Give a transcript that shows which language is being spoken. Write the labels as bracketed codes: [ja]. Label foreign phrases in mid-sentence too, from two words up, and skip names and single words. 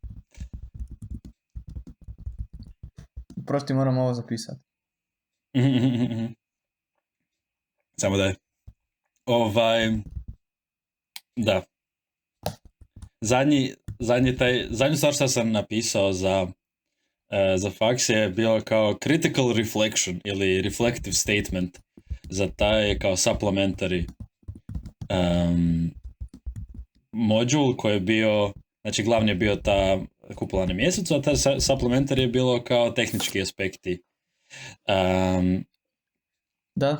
[hr] Prosti, moram ovo zapisati. Samo da je. Da. Zadnju stvar što sam napisao za faks je bilo kao [en] critical reflection [hr] ili [en] reflective statement [hr] za taj kao supplementary modul koji je bio, znači glavni je bio ta kupula na mjesecu, a ta supplementary je bilo kao tehnički aspekti. Da,